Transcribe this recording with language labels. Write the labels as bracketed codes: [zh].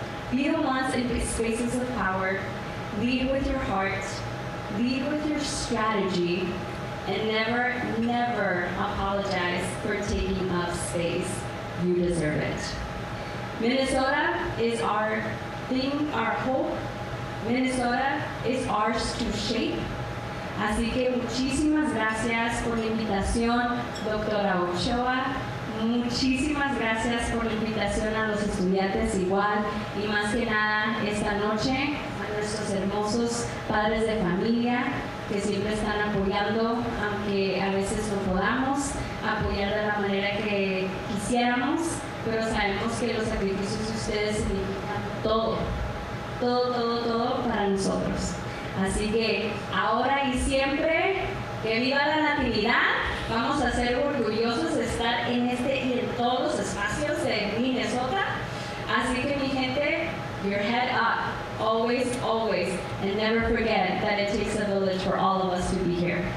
[en] Be the ones in spaces of power, lead with your heart, lead with your strategy, and never, never apologize for taking up space. You deserve it. Minnesota is our thing, our hope. Minnesota is ours to shape. [es] Así que muchísimas gracias por la invitación, doctora Ochoa. Muchísimas gracias por la invitación a los estudiantes igual. Y más que nada, esta noche, a nuestros hermosos padres de familia que siempre están apoyando, aunque a veces no podamos apoyar de la manera que quisiéramos, pero sabemos que los sacrificios de ustedes significan todo. Todo para nosotros. Así que ahora y siempre, que viva la latinidad. Vamos a ser orgullosos de estar en este y en todos los espacios de Minnesota. Así que mi gente, [en] your head up, always, always, and never forget that it takes a village for all of us to be here.